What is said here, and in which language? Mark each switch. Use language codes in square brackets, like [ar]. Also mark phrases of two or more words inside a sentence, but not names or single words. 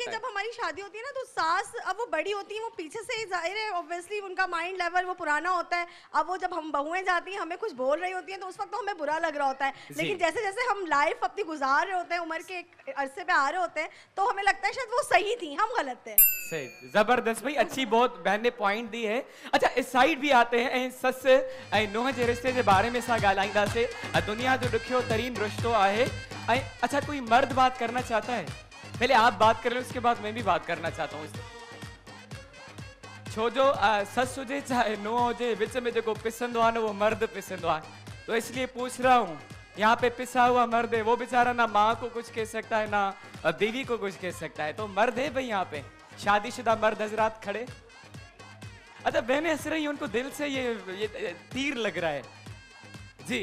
[hi] देखिए जब हमारी शादी होती है ना तो सास अब वो बड़ी होती है, वो पीछे से जाहिर है ऑब्वियसली उनका [en] mind level [hi] वो पुराना होता है। अब वो जब हम बहुएं जाती हैं हमें कुछ बोल रही होती हैं तो उस वक्त तो हमें बुरा लग रहा होता है, लेकिन जैसे जैसे हम लाइफ अपनी गुजार रहे होते हैं, उम्र के एक अरसे पे आ रहे होते हैं, तो हमें लगता है शायद वो सही थी, हम गलत थे। सही, जबरदस्त भाई, अच्छी बहुत बहन ने पॉइंट दी है। अच्छा इस साइड भी आते हैं [sd] ऐं सस ऐं नुंहं जे रिश्ते जे बारे में सा ॻाल्हाईंदासीं। दुनिया जो ॾुखियो तरीन रिश्तो आहे। [hi] ऐं अच्छा कोई मर्द बात करना चाहता है? पहले आप बात कर लो, उसके बाद मैं भी बात करना चाहता हूँ। [sd] छो जो सस हुजे चाहे नुंहं हुजे, विच में जो पिसंदो आहे न वो मर्द पिसंदो आहे, [hi] तो इसलिए पूछ रहा हूँ यहाँ पे पिसा हुआ मर्द है, वो बेचारा ना माँ को कुछ कह सकता है ना बीवी को कुछ कह सकता है, तो मर्द है भाई यहाँ पे, शादीशुदा मर्द हजरात खड़े। अच्छा बहनें हंस रही हैं, उनको दिल से ये तीर लग रहा है जी।